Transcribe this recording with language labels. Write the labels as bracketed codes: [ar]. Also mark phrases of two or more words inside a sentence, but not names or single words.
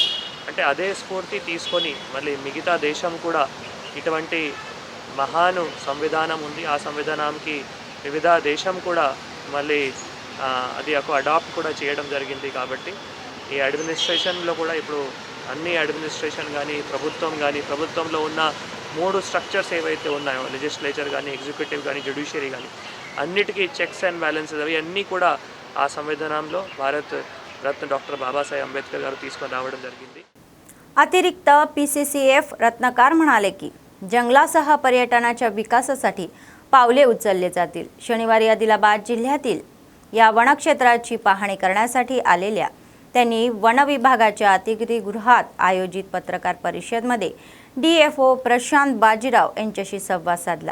[te] అంటే అదే స్ఫూర్తి తీసుకొని మళ్ళీ మిగతా దేశం కూడా ఇటువంటి మహాను సంవిధానం ఉంది, ఆ సంవిధానానికి వివిధ దేశం కూడా మళ్ళీ అది అడాప్ట్ కూడా చేయడం జరిగింది. కాబట్టి ఈ అడ్మినిస్ట్రేషన్లో కూడా ఇప్పుడు అన్ని అడ్మినిస్ట్రేషన్ కానీ ప్రభుత్వంలో ఉన్న 3 స్ట్రక్చర్స్ ఏవైతే ఉన్నాయో, లెజిస్లేచర్ కానీ, ఎగ్జిక్యూటివ్ కానీ, జ్యుడిషియరీ కానీ, అన్నిటికీ [en] checks and balances [te] అవి అన్నీ కూడా ఆ సంవిధానంలో భారత రత్న డాక్టర్ బాబాసాహెబ్ అంబేద్కర్ గారు తీసుకొని రావడం జరిగింది. [mr] अतिरिक्त PCCF रत्नाकर म्हणाले की जंगलासह पर्यटनाच्या विकासासाठी पावले उचलले जातील. शनिवारी आदिलाबाद जिल्ह्यातील या वनक्षेत्राची पाहणी करण्यासाठी आलेल्या त्यांनी वन विभागाच्या अतिथीगृहात आयोजित पत्रकार परिषदेमध्ये DFO प्रशांत बाजीराव यांच्याशी संवाद साधला.